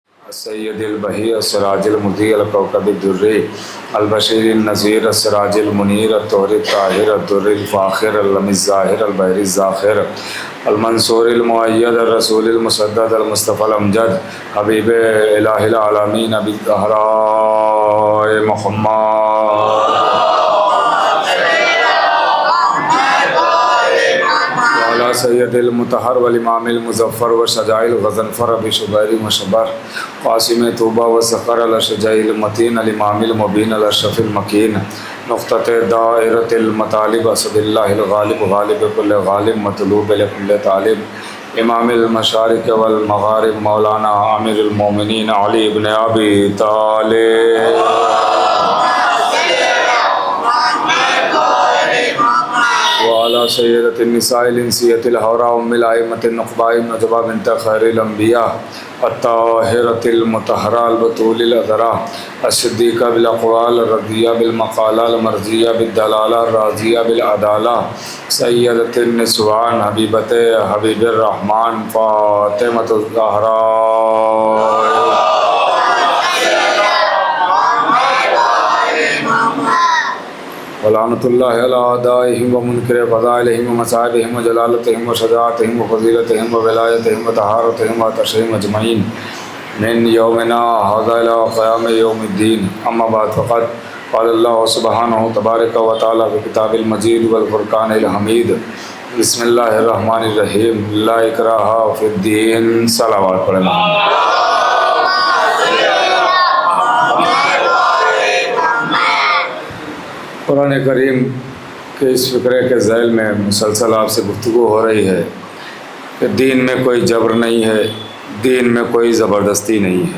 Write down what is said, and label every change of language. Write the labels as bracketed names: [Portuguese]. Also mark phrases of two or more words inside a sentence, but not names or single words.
[Arabic] السید البہی السراج المضیء الکوکب الدری البشیر النذیر السراج المنیر الطہر الطاہر الدر الفاخر العلم الظاہر البحر الزاخر المنصور المؤید الرسول المسدد المصطفی الامجد حبیب الہ العالمین ابی الزہراء محمد وعلی سید المطہر والامام المظفر وشجاع الغضنفر ابی شبیر مشبر قاسم طوبہ وسقر الشجاع المتین الامام المبین الاشرف المکین نقطۃ دائرۃ المطالب اسد اللہ الغالب غالب کل غالب مطلوب لکل طالب امام المشارق والمغارب مولانا امیر المومنین علی بن ابی طالب وعلى سيدة النساء الإنسية الحوراء أم الأئمة النقباء النجباء بنت خير الأنبياء الطاهرة المطهرة البتول الأذراء الصديقة بالأقوال الرضية بالمقالة المرضية بالدلالة الراضية بالعدالة سيدة النسوان حبيبة حبيب الرحمن فاطمة الزهراء ولعنۃ اللہ علی اعدائہم ومنکر فضائلہم ومصائبہم وجلالتہم وشجاعتہم وفضیلتہم وولایتہم وطہارتہم وتشہیم اجمعین من یومنا ھذا الی قیام یوم الدین اما بعد فقد قال اللہ سبحانہ تبارک و تعالی فی کتاب المجید والفرقان الحمید بسم اللہ الرحمن الرحیم لا اکراہ فی الدین [Urdu] صلوات پڑھنا قرآن کریم کے اس فقرے کے ذیل میں مسلسل آپ سے گفتگو ہو رہی ہے کہ دین میں کوئی جبر نہیں ہے، دین میں کوئی زبردستی نہیں ہے۔